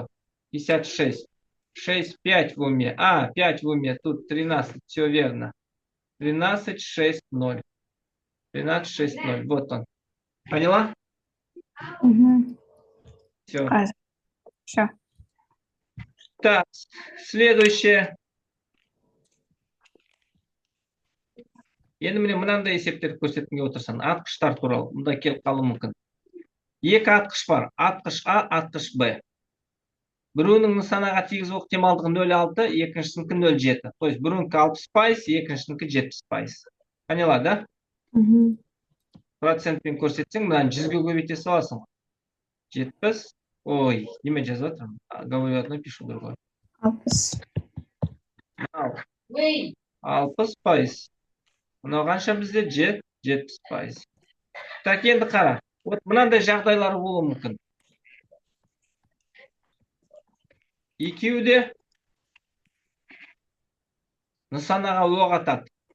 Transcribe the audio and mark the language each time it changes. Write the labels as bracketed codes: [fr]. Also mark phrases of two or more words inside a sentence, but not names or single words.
[ru] 56. 6, 5 в уме. 5 в уме. Тут 13. Все верно. 13, 6, 0. 13, 6, 0. Вот он. Поняла? Угу. Все. Все. Так, следующее. [kk] Енді міне мынандай есептерді көрсеткенге отырсаң, атқыштар туралы мұнда келіп қалуы мүмкін. Екі атқыш бар. Атқыш А, атқыш Б. Біреуінің нысанаға тигізу ықтималдығы 0,6, екіншісінікі 0,7. [ru] То есть [kk] біреуінікі 60%, екіншісінікі 70%. [ru] Поняла, да? Угу. [kk] Процентпен көрсетсең, мынаны 100-ге көбейте саласың. 70. Ой, неме жазып жатырмын? [ru] Говорю одно, пишу другое. [kk] 60. 60%. Мынау қанша бізде? 70%. Так, енді қара. Вот мынандай жағдайлары болуы мүмкін. Екеуі де нысанаға оқ атады.